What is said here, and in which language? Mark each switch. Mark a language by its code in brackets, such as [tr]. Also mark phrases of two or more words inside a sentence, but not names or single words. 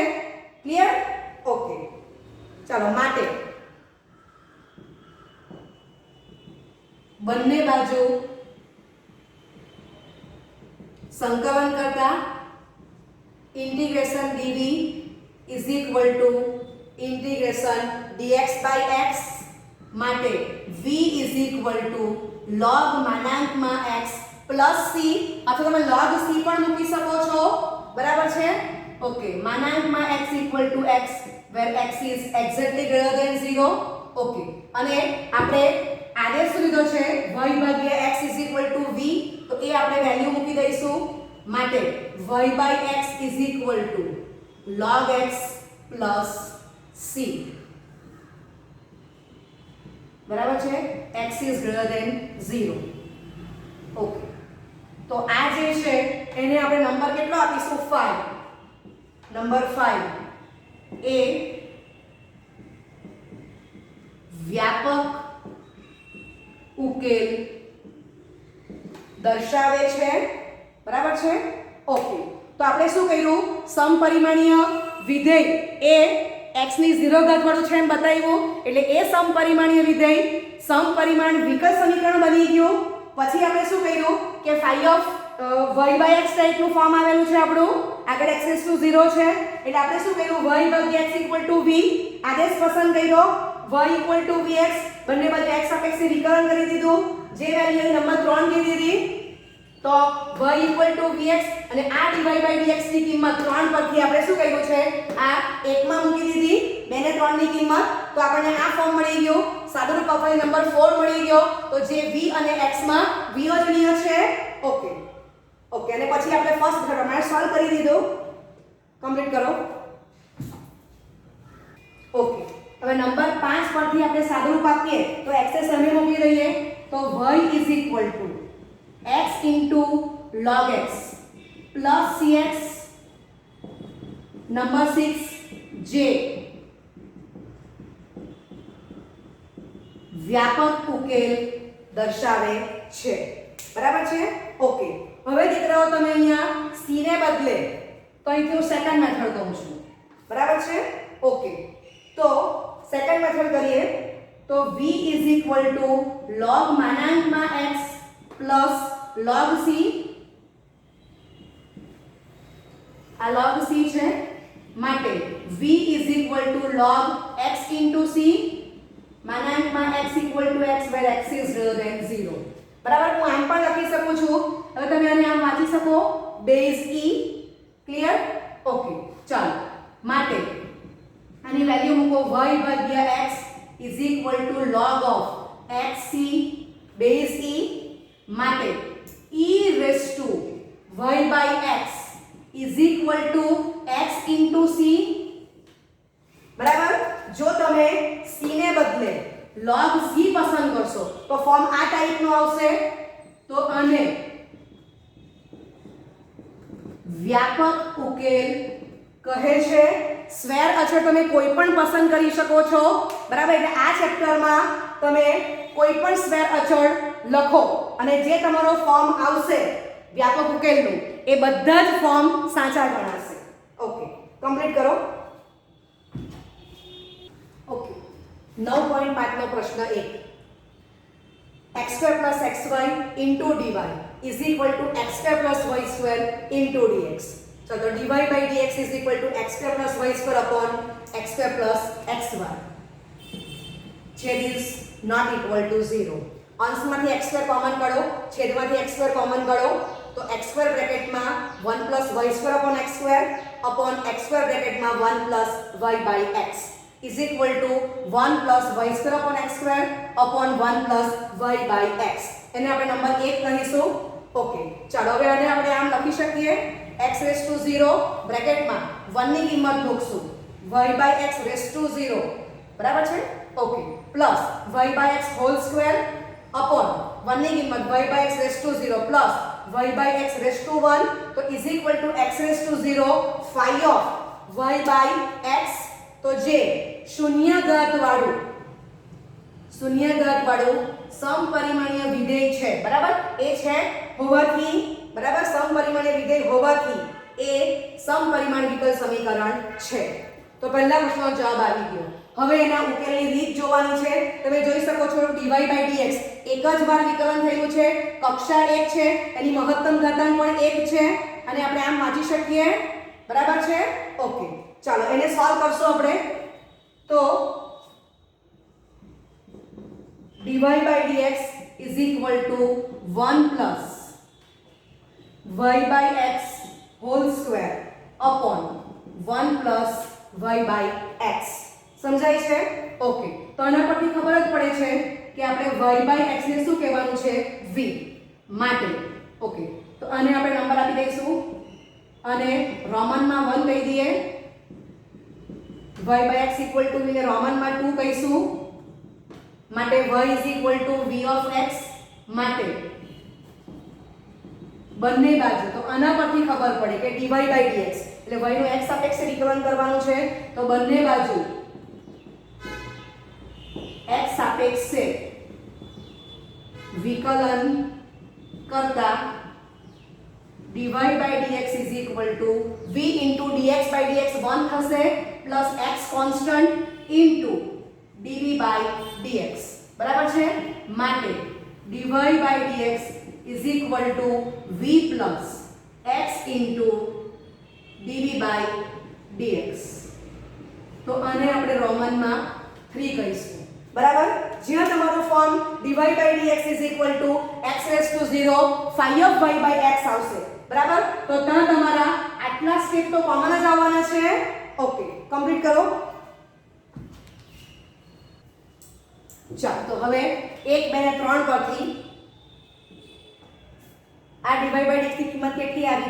[en] clear? okay, [gu] ચાલો માટે બંને બાજુ સંકલન કરતા [en] integration dv is equal to integration dx by x [gu] માટે [en] v is equal to log [gu] માનાંકમાં [en] x plus c [gu] અથવા તમે [en] log c [gu] પણ મૂકી શકો છો, બરાબર છે? [en] ઓકે, માનાંકમાં x equal to x where x is exactly greater than 0. [gu] ઓકે, અને આપણે આદેશ શું લીધો છે y ભાગ્યા [en] x is equal to v, [gu] તો એ આપણે વેલ્યુ મૂકી દઈશું માટે [en] y by x is equal to log x plus c, [gu] બરાબર છે? [en] x is greater than 0. [gu] ઓકે, તો આ જે છે એને આપણે નંબર કેટલો આપીશું? 5. નંબર 5 એ વ્યાપક ઉકેલ દર્શાવે છે, બરાબર છે? ઓકે, તો આપણે શું કર્યું? સમપરિમાણીય વિધેય એ x ની 0 ઘાત વાળું છે એમ બતાવ્યું, એટલે એ સમપરિમાણીય વિધેય સમપરિમાણ વિકલ સમીકરણ બની ગયું. પછી આપણે શું કર્યું કે [en] phi of y by x [gu] ટાઈપનું ફોર્મ આવેલું છે આપણું, આગળ [en] x is to 0 [gu] છે એટલે આપણે શું કર્યું? y ભાગ્યા [en] x equal to v [gu] આદેશ પસંદ કર્યો, [en] y equal to vx [gu] બંને બાજુ x સાપેક્ષે વિકલન કરી દીધું, જે વેલ્યુ નંબર 3 દી દીધી, તો [en] y equal to vx [gu] અને આ [en] dy by dx [gu] ની કિંમત 3 પરથી આપણે શું કર્યું છે? આ 1 માં મૂકી દીધી, 2 ને 3 ની કિંમત, તો આપણને આ ફોર્મ મળી ગયું. સાદુરૂપ અપવાદ નંબર 4 મળી ગયો, તો જે v અને x માં વિયોજનીય છે. [en] okay okay, [gu] અને પછી આપણે ફર્સ્ટ પ્રમાણે સોલ્વ કરી દીધું. કમ્પ્લીટ કરો. ઓકે, હવે નંબર 5 પરથી આપણે સાદુરૂપ આપીએ તો x એ સામે મૂકી દઈએ, તો [en] y is equal to x into log x plus cx. [gu] નંબર 6 જે વ્યાપક ઉકેલ દર્શાવે છે, બરાબર છે? ઓકે, હવે દીકરાઓ તમે અહીંયા c ને બદલે તો અહીંથી હું [en] second method [gu] કહું છું, બરાબર છે? [en] ઓકે, તો second method [gu] કરીએ તો [en] v is equal to log માનાંકમાં x plus log c. આ log c [gu] છે માટે [en] v is equal to log x into c માનાંકમાં x equal to x where x is greater than 0. [gu] બરાબર? હું આમ પણ લખી શકું છું, હવે તમે આને આમ વાંચી શકો, [en] base e. clear? okay, [gu] ચાલો, માટે આની વેલ્યુ મૂકો [en] y ભાગ્યા x is equal to log of xc base e માટે e raised to y by x is equal to x into c. [gu] બરાબર? જો તમે c ને બદલે [en] log c [gu] પસંદ કરશો તો ફોર્મ આ ટાઈપનું આવશે, તો આને વ્યાપક ઉકેલ કહે છે. સ્વેર અચળ તમે કોઈ પણ પસંદ કરી શકો છો, બરાબર? એટલે આ ચેપ્ટરમાં તમે કોઈ પણ સ્વેર અચળ લખો અને જે તમારો ફોર્મ આવશે વ્યાપક ઉકેલનું એ બધા જ ફોર્મ સાચા ગણાશે. [en] okay, complete કરો. ઓકે, 9.5 [gu] નો પ્રશ્ન [en] 1 x2 plus xy into dy is equal to x2 plus y2 into dx. So the dy by dx is equal to x2 plus y2 upon x2 plus xy. છેદ is not equal to 0. અંશમાંથી x2 કોમન કાઢો, છેદમાંથી x2 કોમન કાઢો, તો x2 બ્રેકેટમાં 1 plus y2 upon x2 upon x2 બ્રેકેટમાં 1 plus y by x is equal to 1 plus y2 upon x2 upon 1 plus y by x. [gu] એને આપણે નંબર 1 કહીશું. ઓકે, ચાલો હવે આને આપણે આમ લખી શકીએ, [en] x raised to 0 [gu] બ્રેકેટમાં 1 ની કિંમત મૂકશું, [en] y by x raised to 0, [gu] બરાબર છે? [en] okay, plus y by x whole square upon 1 [gu] ની કિંમત [en] y by x raised to 0 પ્લસ y by x raised to 1, તો is equal to x raised to 0 phi of y by x. [gu] તો જે શૂન્ય ઘાત વાળું સમપરિમાણીય વિધેય છે, બરાબર? એ છે હોવાથી, બરાબર? સમપરિમાણીય વિધેય હોવાથી એ સમપરિમાણ વિકલ સમીકરણ છે. તો પહેલા પ્રશ્નનો જવાબ આવી ગયો. હવે એના ઉકેલની રીત જોવાની છે. તમે જોઈ શકો છો [en] dy by dx [gu] એ એક જ વાર વિકલન થયેલું છે, કક્ષા 1 છે, એની મહત્તમ ઘાતાંક પણ 1 છે અને આપણે આમ વાંચી શકીએ, બરાબર છે? ઓકે, ચાલો એને સોલ્વ કરશું આપણે. [en] તો dy by dx is equal to 1 plus y by x whole square upon 1 plus y by x. [gu] સમજાય છે? ઓકે, તો આના પરથી ખબર જ પડે છે કે આપણે y by x ને શું કહેવાનું છે? v માટે. ઓકે, તો આને આપણે નંબર આપી દઈશું અને રોમનમાં 1 કહી દઈએ, [en] y by x equal to v [gu] ને રોમનમાં 2 કહીશું, માટે [en] y is equal to v of x, [gu] માટે બંને બાજુ તો આના પરથી ખબર પડે કે [en] dy by dx [gu] એટલે y નું x સાપેક્ષે વિકલન કરવાનું છે, તો બંને બાજુ x સાપેક્ષે વિકલન કરતા [en] dy by dx is equal to v into dx by dx [gu] 1 થશે પ્લસ [en] x constant into dv by dx, [gu] બરાબર છે? [en] માટે dy by dx is equal to v plus x into dv by dx. [gu] તો આને આપણે રોમનમાં 3 કહીશું, બરાબર? જ્યાં તમારું ફોર્મ [en] dy by dx is equal to x raised to 0 phi of y by x [gu] આવશે, બરાબર? તો ત્યાં તમારા આટલા સ્ટેપ તો કોમન જ આવવાના છે. [en] okay, complete [gu] કરો. ચાલો, તો હવે 1 2 ને 3 પરથી આ [en] dy by dx [gu] ની કિંમત કેટલી આવી?